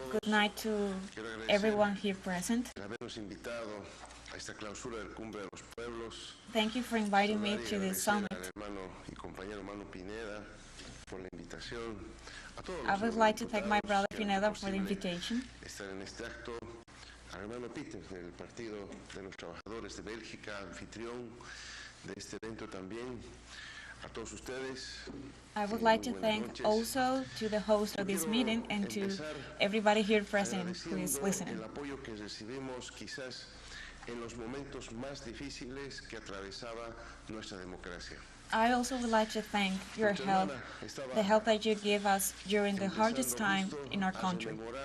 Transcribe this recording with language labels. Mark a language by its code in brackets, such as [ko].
[en] Good night to everyone here present. [es] Habernos invitado a esta clausura del Cumbre de los Pueblos. [en] Thank you for inviting me to this summit. [es] Al hermano y compañero Manu Pineda por la invitación. [en] I would like to thank my brother Pineda for the invitation. [es] Estar en este acto, al hermano Peter del Partido de los Trabajadores de Bélgica, anfitrión de este evento también, a todos ustedes. [en] I would like to thank also to the host of this meeting and to everybody here present who is listening. [es] El apoyo que recibimos quizás en los momentos más difíciles que atravesaba nuestra democracia. [en] I also would like to thank your help, the help that you gave us during the hardest time in our country.